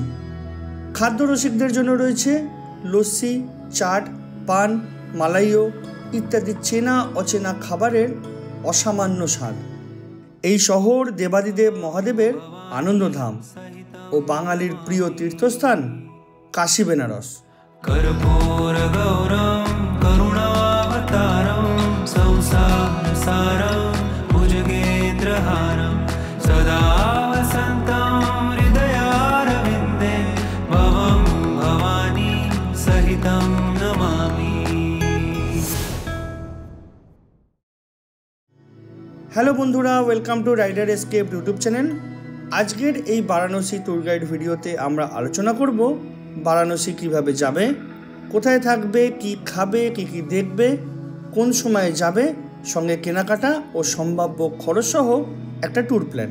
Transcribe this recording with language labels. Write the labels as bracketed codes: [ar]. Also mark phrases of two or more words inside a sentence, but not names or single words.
[bn] খাদ্য রসিকদের জন্য রয়েছে লস্যি, চাট, পান, মালাইও ইত্যাদি চেনা অচেনা খাবারের অসামান্য স্বাদ। এই শহর দেবাদিদেব মহাদেবের আনন্দধাম ও বাঙালির প্রিয় তীর্থস্থান কাশী বেনারস। [sa] कर्पूर गौरम करुणावतारम संसार सारम भुजगेन्द्रहारम सदा वसन्तं हृदयारविन्दे भवं भवानी सहितं नमामि। [bn] হ্যালো বন্ধুরা, [en] welcome to Rider Escape YouTube channel. [bn] আজকের এই বারাণসী [en] tour guide [bn] ভিডিওতে আমরা আলোচনা করব বারাণসী কিভাবে যাবে, কোথায় থাকবে, কি খাবে, কি দেখবে, কোন সময়ে যাবে, সঙ্গে কেনাকাটা ও সম্ভাব্য খরচসহ একটা [en] tour plan.